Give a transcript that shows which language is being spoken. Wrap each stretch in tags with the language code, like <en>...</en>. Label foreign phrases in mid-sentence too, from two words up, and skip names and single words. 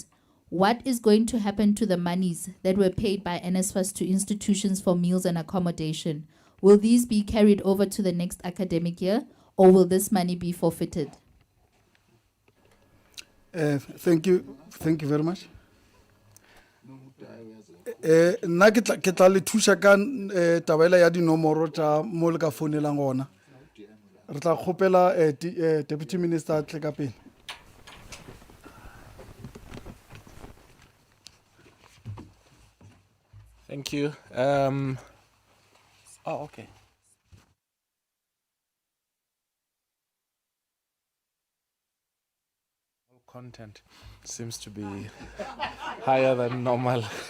<en>What is going to happen to the monies that were paid by NSFAS to institutions for meals and accommodation? Will these be carried over to the next academic year, or will this money be forfeited? Thank you very much.</en> <tn>Nna ke tla le thusa ka tabela ya dinomoro tsa mo le ka fonelang gona. Re tla kgopela</tn> <en>Deputy Minister</en> <tn>a tle ka pele.</tn> <en>Thank you. Okay. Content seems to be higher than normal.</en>